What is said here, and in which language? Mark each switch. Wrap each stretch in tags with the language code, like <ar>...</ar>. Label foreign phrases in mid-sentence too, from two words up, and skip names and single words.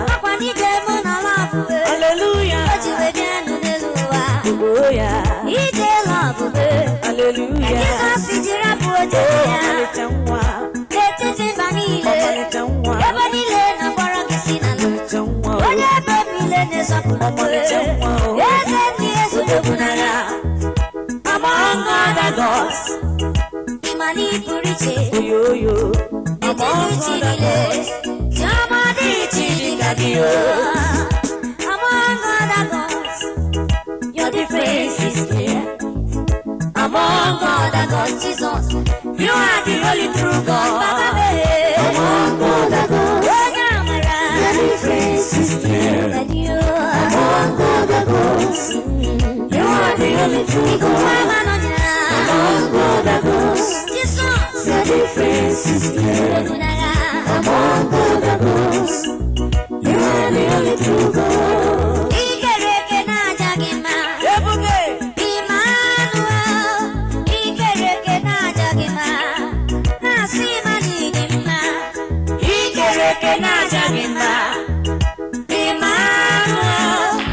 <ig>Ọkwa na ije mụ na lọbụ. Hallelujah. O ji wee bịa nụ n'elu ụwa. Oh, yeah. Ije lọbụ. Hallelujah. Jizọs jiri abụ oche Oh, ya. ọmalịcha nwa. N'etiti mba niile, Ọmarịcha nwa. ebe niile na-akpọrọ gị si n'ala. Ọmarịcha nwa. Onye ebe niile na-esọpụrụ gị. Ọmarịcha nwa. Eze ndị eze odogwu n'agha.</ig> <en>Among other gods,</en> <ig>ị ma na ị pụrụ iche. Oyo, oyo. N'etiti Among chi other niile, gods. Chioma dị iche dị ka gị, o.</ig> <en>Among other gods, Your difference is clear. Among other gods, Jesus, you are the only true God. Among other gods, your difference is clear. Among other gods, you are the only true God. Among other gods, Jesus, your difference is clear. Among other gods, You are the only true God.</en> <ig>Ị kere eke na-aja gị mma. Ebube. Emmanuel. Ị kere eke na-aja gị mma. Na-asị ma na ị dị mma. Ị kere eke na-aja gị mma. Emmanuel.</ig>